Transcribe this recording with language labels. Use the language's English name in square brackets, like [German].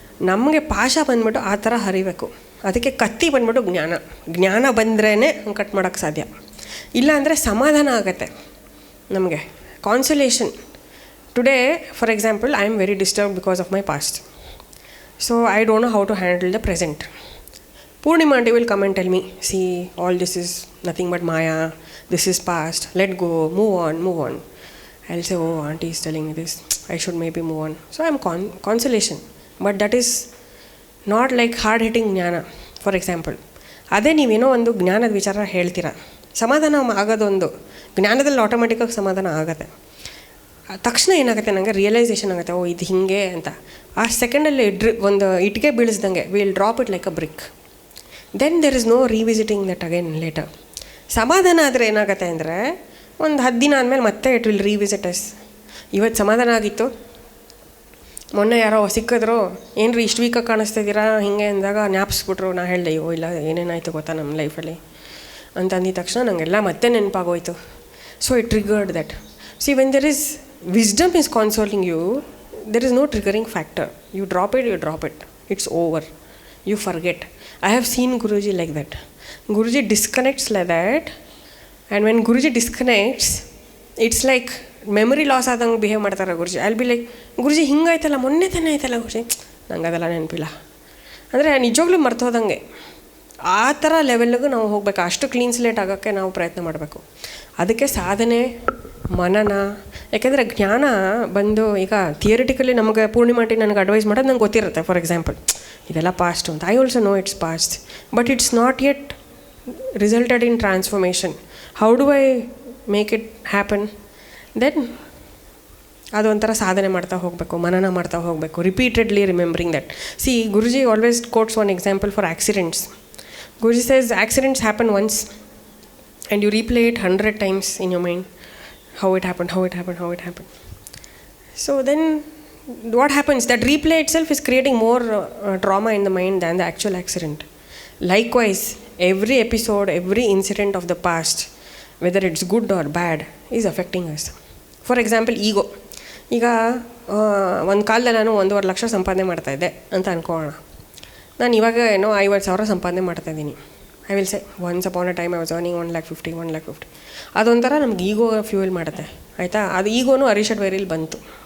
[Kannada] ನಮಗೆ ಪಾಶ ಬಂದ್ಬಿಟ್ಟು ಆ ಥರ ಹರಿಬೇಕು. ಅದಕ್ಕೆ ಕತ್ತಿ ಬಂದ್ಬಿಟ್ಟು ಜ್ಞಾನ ಬಂದ್ರೇ ಹಂಗೆ ಕಟ್ ಮಾಡೋಕ್ಕೆ ಸಾಧ್ಯ. ಇಲ್ಲ ಅಂದರೆ ಸಮಾಧಾನ ಆಗುತ್ತೆ ನಮಗೆ, ಕಾನ್ಸೊಲೇಷನ್. [English] Today, for example, I am very disturbed because of my past. So, I don't know how to handle the present. Purnima aunty will come and tell me, see, all this is nothing but Maya, this is past, let go, move on. I'll say, oh, auntie is telling me this, I should maybe move on. So, I am consolation. But that is not like hard-hitting ಜ್ಞಾನ. [Kannada] For example, ಅದೇ ನೀವೇನೋ ಒಂದು ಜ್ಞಾನದ ವಿಚಾರ ಹೇಳ್ತೀರಾ, ಸಮಾಧಾನ ಆಗೋದೊಂದು, ಜ್ಞಾನದಲ್ಲಿ ಆಟೋಮೆಟಿಕ್ಕಾಗಿ ಸಮಾಧಾನ ಆಗುತ್ತೆ. ತಕ್ಷಣ ಏನಾಗುತ್ತೆ, ನನಗೆ ರಿಯಲೈಸೇಷನ್ ಆಗುತ್ತೆ, ಓ ಇದು ಹೀಗೆ ಅಂತ. ಆ ಸೆಕೆಂಡಲ್ಲಿ ಒಂದು ಇಟ್ಟಿಗೆ ಬೀಳಿಸ್ದಂಗೆ [English] Will drop it like a brick. Then there is no revisiting that again later. [Kannada] ಸಮಾಧಾನ ಆದರೆ ಏನಾಗುತ್ತೆ ಅಂದರೆ, ಒಂದು 10 ದಿನ ಆದಮೇಲೆ ಮತ್ತೆ [English] It will revisit us. [Kannada] ಇವತ್ತು ಸಮಾಧಾನ ಆಗಿತ್ತು, ಮೊನ್ನೆ ಯಾರೋ ಸಿಕ್ಕಿದ್ರು, ಏನು ರೀ ಇಷ್ಟು ವೀಕಾಗಿ ಕಾಣಿಸ್ತಿದ್ದೀರಾ ಹಿಂಗೆ ಅಂದಾಗ ಜ್ಞಾಪಿಸ್ಬಿಟ್ರು. ನಾ ಹೇಳಿದೆ, ಅಯ್ಯೋ ಇಲ್ಲ ಏನೇನಾಯಿತು ಗೊತ್ತಾ ನಮ್ಮ ಲೈಫಲ್ಲಿ ಅಂತ ಅಂದಿದ ತಕ್ಷಣ ನನಗೆಲ್ಲ ಮತ್ತೆ ನೆನಪಾಗೋಯ್ತು. [English] So it triggered that. See when there is wisdom is consoling you, there is no triggering factor. You drop it, it's over, you forget. I have seen Guruji like that. Guruji disconnects like that, and when Guruji disconnects, it's like memory loss [Kannada] ಆದಂಗೆ behave ಮಾಡ್ತಾರೆ ಗುರುಜಿ. [English] I'll be like, [Kannada] ಗುರುಜಿ ಹಿಂಗಾಯ್ತಲ್ಲ, ಮೊನ್ನೆ ತಾನೇ ಆಯ್ತಲ್ಲ ಗುರುಜಿ, ನಂಗೆ ಅದೆಲ್ಲ ನೆನಪಿಲ್ಲ ಅಂದರೆ ನಿಜವಾಗ್ಲೂ ಮರ್ತೋದಂಗೆ ಆ ಥರ ಲೆವೆಲ್ಗೂ ನಾವು ಹೋಗ್ಬೇಕು. ಅಷ್ಟು ಕ್ಲೀನ್ ಸ್ಲೇಟ್ ಆಗೋಕ್ಕೆ ನಾವು ಪ್ರಯತ್ನ ಮಾಡಬೇಕು. ಅದಕ್ಕೆ ಸಾಧನೆ, ಮನನ. ಯಾಕೆಂದರೆ ಜ್ಞಾನ ಬಂದು ಈಗ ಥಿಯರಿಟಿಕಲಿ ನಮಗೆ ಪೂರ್ಣಿಮಾಟಿ ನನಗೆ ಅಡ್ವೈಸ್ ಮಾಡೋದು ನಂಗೆ ಗೊತ್ತಿರುತ್ತೆ. [English] for example, [Kannada] ಇದೆಲ್ಲ ಪಾಸ್ಟ್ ಅಂತ. [English] I also know it's past, but it's not yet resulted in transformation. How do I make it happen? [Kannada] Then ಅದು ಒಂಥರ ಸಾಧನೆ ಮಾಡ್ತಾ ಹೋಗಬೇಕು, ಮನನ ಮಾಡ್ತಾ ಹೋಗಬೇಕು, [English] Repeatedly remembering that. See, Guruji always quotes one example for accidents. Guruji says accidents happen once and you replay it 100 times in your mind. How it happened, how it happened, how it happened. So then what happens? That replay itself is creating more trauma in the mind than the actual accident. Likewise, every episode, every incident of the past, whether it's good or bad, is affecting us. For example, ego. [Kannada] ಈಗ ಒಂದು ಕಾಲದಲ್ಲಿ ನಾನು 1.5 ಲಕ್ಷ ಸಂಪಾದನೆ ಮಾಡ್ತಾಯಿದ್ದೆ ಅಂತ ಅನ್ಕೊಳ್ಳೋಣ. ನಾನು ಇವಾಗ ಏನೋ 50,000 ಸಂಪಾದನೆ ಮಾಡ್ತಾಯಿದ್ದೀನಿ. [English] I will say once upon a time I was earning 1,50,000. [Kannada] ಅದೊಂಥರ ನಮ್ಗೆ ಈಗೋ ಫ್ಯೂಯಲ್ ಮಾಡುತ್ತೆ, ಆಯಿತಾ. ಅದು ಈಗೋನು ಅರಿಷಡ್ ವೈರಿಲಿ ಬಂತು.